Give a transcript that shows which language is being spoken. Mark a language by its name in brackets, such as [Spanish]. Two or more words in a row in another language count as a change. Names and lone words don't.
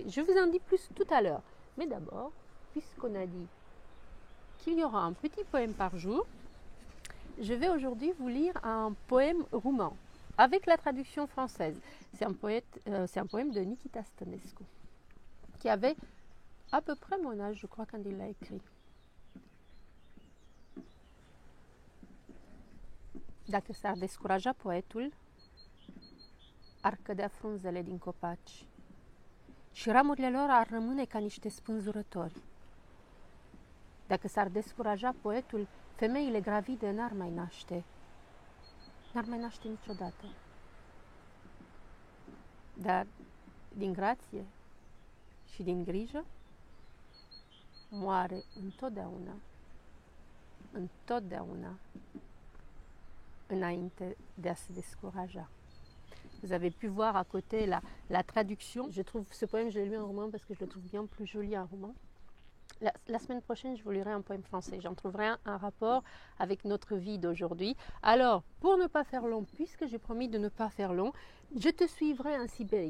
[French] Je vous en dis plus tout à l'heure. Mais d'abord, puisqu'on a dit qu'il y aura un petit poème par jour, je vais aujourd'hui vous lire un poème roumain avec la traduction française. C'est un poème de Nikita Stănescu, qui avait à peu près mon âge, je crois, quand il l'a écrit. [Romanian] Dacă s-ar descuraja poetul, ar cădea frunzele din copaci și ramurile lor ar rămâne ca niște spânzurători. Dacă s-ar descuraja poetul, femeile gravide n-ar mai naște. N-ar mai naște niciodată. Dar din grație și din grijă moare întotdeauna, întotdeauna, înainte de a se descuraja. [French] Vous avez pu voir à côté la traduction. Je trouve ce poème, je l'ai lu en roman parce que je le trouve bien plus joli en roman. La semaine prochaine, je vous lirai un poème français. J'en trouverai un rapport avec notre vie d'aujourd'hui. Alors, pour ne pas faire long, puisque j'ai promis de ne pas faire long, je te suivrai en Sibérie.